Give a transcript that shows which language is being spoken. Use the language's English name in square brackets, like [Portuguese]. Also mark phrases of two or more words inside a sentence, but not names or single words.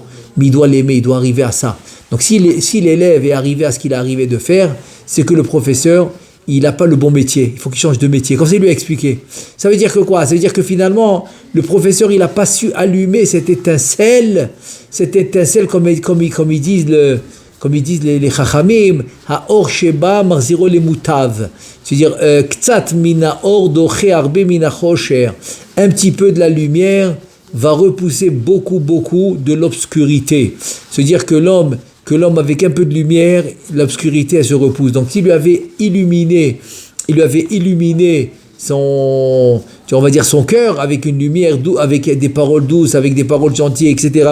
[French] Mais il doit l'aimer, il doit arriver à ça. Donc si l'élève est arrivé à ce qu'il est arrivé de faire, c'est que le professeur, il n'a pas le bon métier. Il faut qu'il change de métier. Comme ça, il lui a expliqué. Ça veut dire que quoi? Ça veut dire que finalement, le professeur, il n'a pas su allumer cette étincelle comme ils disent les chachamim, [Hebrew] המאור שבה מחזירו למוטב. [French] C'est-à-dire, [Hebrew] קצת מן האור דוחה הרבה מן החושך. [French] Un petit peu de la lumière va repousser beaucoup de l'obscurité. C'est-à-dire que l'homme avec un peu de lumière, l'obscurité elle se repousse. Donc s'il lui avait illuminé son cœur avec une lumière douce, avec des paroles douces, avec des paroles gentilles, etc.